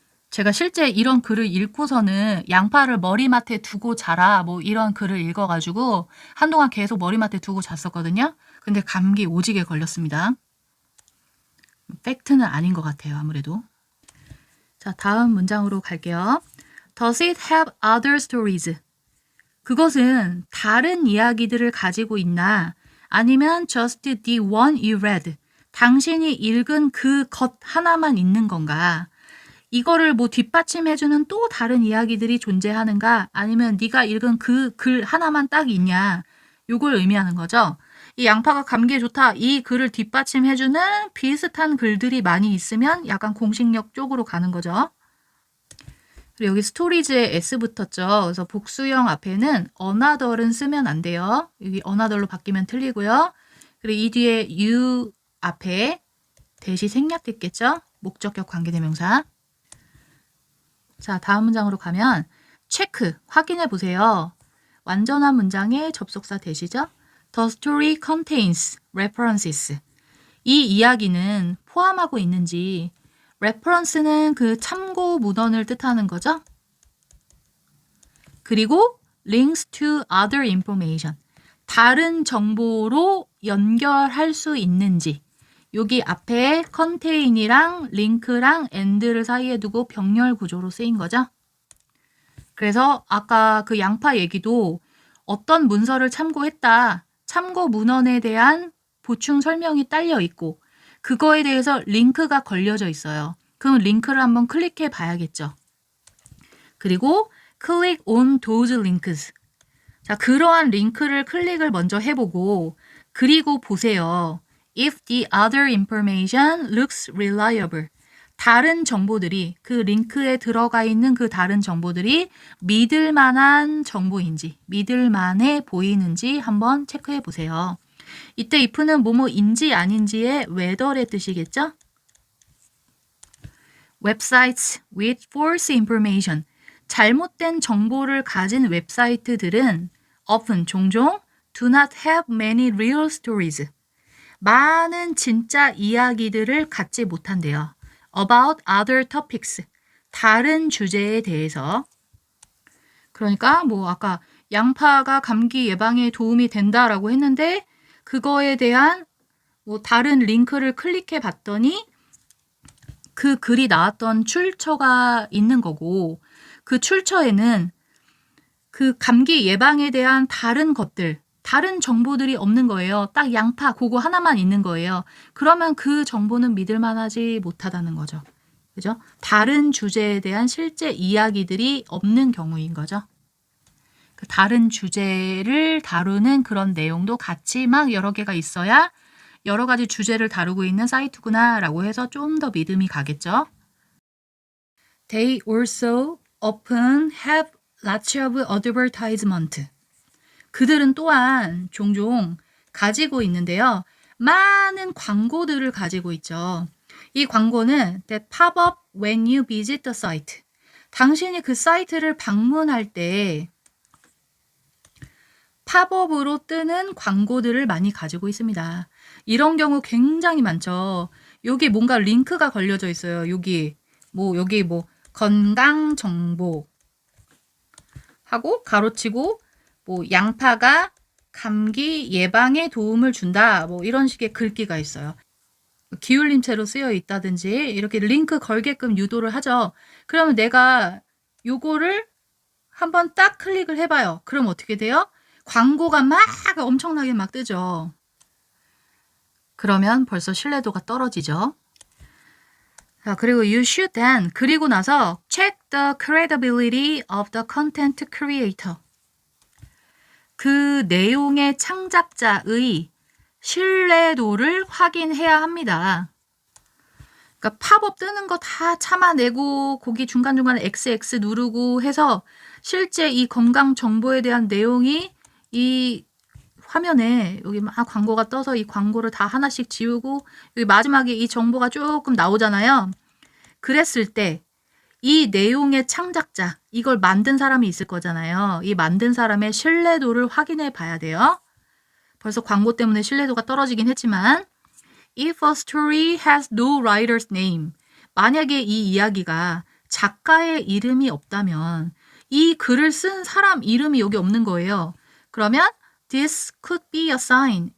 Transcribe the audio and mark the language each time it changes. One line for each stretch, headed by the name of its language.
Korean: 제가 실제 이런 글을 읽고서는 양파를 머리맡에 두고 자라 뭐 이런 글을 읽어가지고 한동안 계속 머리맡에 두고 잤었거든요. 근데 감기 오지게 걸렸습니다. 팩트는 아닌 것 같아요. 아무래도. 자, 다음 문장으로 갈게요.
English: Does it have other stories?
Korean: 그것은 다른 이야기들을 가지고 있나? 아니면
English: just the one you read?
Korean: 당신이 읽은 그 것 하나만 있는 건가? 이거를 뭐 뒷받침해주는 또 다른 이야기들이 존재하는가? 아니면 네가 읽은 그 글 하나만 딱 있냐? 요걸 의미하는 거죠. 이 양파가 감기에 좋다. 이 글을 뒷받침해주는 비슷한 글들이 많이 있으면 약간 공식력 쪽으로 가는 거죠. 그리고 여기 스토리즈에 S 붙었죠. 그래서 복수형 앞에는 another는 쓰면 안 돼요. 여기 another로 바뀌면 틀리고요. 그리고 이 뒤에 you 앞에 대시 생략됐겠죠. 목적격 관계대명사. 자, 다음 문장으로 가면 체크, 확인해 보세요. 완전한 문장의 접속사 대시죠.
English: The story contains references.
Korean: 이 이야기는 포함하고 있는지 reference는 그 참고 문헌을 뜻하는 거죠. 그리고
English: links to other information.
Korean: 다른 정보로 연결할 수 있는지 여기 앞에 contain이랑 link랑 and를 사이에 두고 병렬 구조로 쓰인 거죠. 그래서 아까 그 양파 얘기도 어떤 문서를 참고했다. 참고 문헌에 대한 보충 설명이 딸려 있고 그거에 대해서 링크가 걸려져 있어요. 그럼 링크를 한번 클릭해 봐야겠죠. 그리고
English: click on those links.
Korean: 자, 그러한 링크를 클릭을 먼저 해보고 그리고 보세요.
English: If the other information looks reliable.
Korean: 다른 정보들이 그 링크에 들어가 있는 그 다른 정보들이 믿을 만한 정보인지 믿을 만해 보이는지 한번 체크해 보세요. 이때 if는 뭐뭐인지 아닌지의 whether의 뜻이겠죠?
English: Websites with false information.
Korean: 잘못된 정보를 가진 웹사이트들은
English: often
Korean: 종종
English: do not have many real stories.
Korean: 많은 진짜 이야기들을 갖지 못한대요.
English: About other topics.
Korean: 다른 주제에 대해서. 그러니까 뭐 아까 양파가 감기 예방에 도움이 된다라고 했는데 그거에 대한 뭐 다른 링크를 클릭해 봤더니 그 글이 나왔던 출처가 있는 거고 그 출처에는 그 감기 예방에 대한 다른 것들, 다른 정보들이 없는 거예요. 딱 양파 그거 하나만 있는 거예요. 그러면 그 정보는 믿을 만하지 못하다는 거죠. 그죠? 다른 주제에 대한 실제 이야기들이 없는 경우인 거죠. 그 다른 주제를 다루는 그런 내용도 같이 막 여러 개가 있어야 여러 가지 주제를 다루고 있는 사이트구나 라고 해서 좀 더 믿음이 가겠죠.
English: They also often have lots of advertisement.
Korean: 그들은 또한 종종 가지고 있는데요. 많은 광고들을 가지고 있죠. 이 광고는
English: that pop up when you visit the site.
Korean: 당신이 그 사이트를 방문할 때 팝업으로 뜨는 광고들을 많이 가지고 있습니다. 이런 경우 굉장히 많죠. 여기 뭔가 링크가 걸려져 있어요. 여기 뭐 건강 정보 하고 가로치고 뭐 양파가 감기 예방에 도움을 준다. 뭐 이런 식의 글귀가 있어요. 기울림체로 쓰여 있다든지 이렇게 링크 걸게끔 유도를 하죠. 그러면 내가 요거를 한번 딱 클릭을 해봐요. 그럼 어떻게 돼요? 광고가 막 엄청나게 막 뜨죠. 그러면 벌써 신뢰도가 떨어지죠. 자, 그리고
English: you should then
Korean: 그리고 나서
English: check the credibility of the content creator.
Korean: 그 내용의 창작자의 신뢰도를 확인해야 합니다. 그러니까 팝업 뜨는 거 다 참아내고 거기 중간중간에 XX 누르고 해서 실제 이 건강 정보에 대한 내용이 이 화면에 여기 막 광고가 떠서 이 광고를 다 하나씩 지우고 여기 마지막에 이 정보가 조금 나오잖아요. 그랬을 때 이 내용의 창작자, 이걸 만든 사람이 있을 거잖아요. 이 만든 사람의 신뢰도를 확인해 봐야 돼요. 벌써 광고 때문에 신뢰도가 떨어지긴 했지만
English: If a story has no writer's name,
Korean: 만약에 이 이야기가 작가의 이름이 없다면 이 글을 쓴 사람 이름이 여기 없는 거예요. 그러면
English: This could be a sign.